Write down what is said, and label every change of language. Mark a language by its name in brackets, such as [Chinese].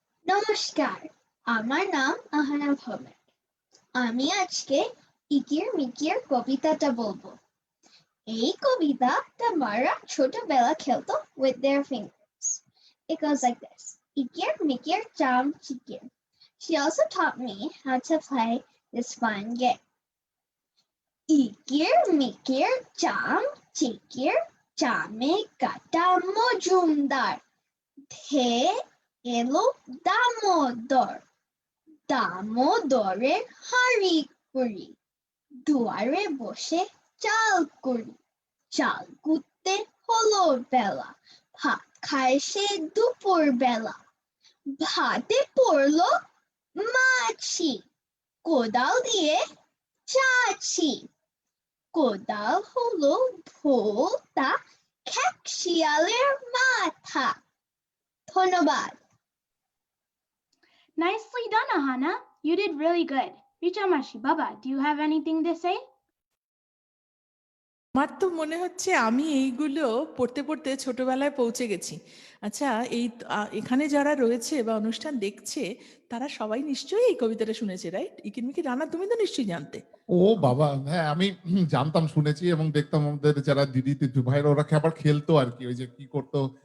[Bangla] নমস্কার, আমার নাম আহানা ভৌমিক। আমি আজকে ইকির মিকির কবিতাটা বলবো। এই কবিতাটা মারা ছোটবেলা খেলতো [English] with their fingers. It goes like this. [Bangla] Ikir mikir jam chikir. [English] She also taught me how to play this fun game. [Bangla] Ikir mikir jam chikir jame kata mojumdar. The elo damodor. Damodorer hari kuri. দুয়ারে বসে চাল করি, চাল কুটতে হলো বেলা, ভাত খায় সে দুপুর বেলা, ভাতে পড়লো মাছি, কোদাল দিয়ে চাছি, কোদাল হলো ভোতা, খ্যাক শিয়ালের মাথা। ধন্যবাদ। [English] Nicely done, Ahana. You did really good. Richa Mashi, Baba, do you have anything to say? [Bangla] আমার তো মনে হচ্ছে আমি এইগুলো পড়তে পড়তে ছোটবেলায় পৌঁছে গেছি। আচ্ছা, এখানে যারা রয়েছে বা অনুষ্ঠান দেখছে তারা সবাই নিশ্চয়ই এই কবিতাটা শুনেছে, রাইট? ইকিনমিকি রানা, তুমি তো নিশ্চয়ই জানতে। ও বাবা, হ্যাঁ আমি জানতাম, শুনেছি এবং দেখতাম আমাদের যারা দিদি তিতু ভাইরা ওরা আবার খেলতো আর কি, ওই যে কি করতো।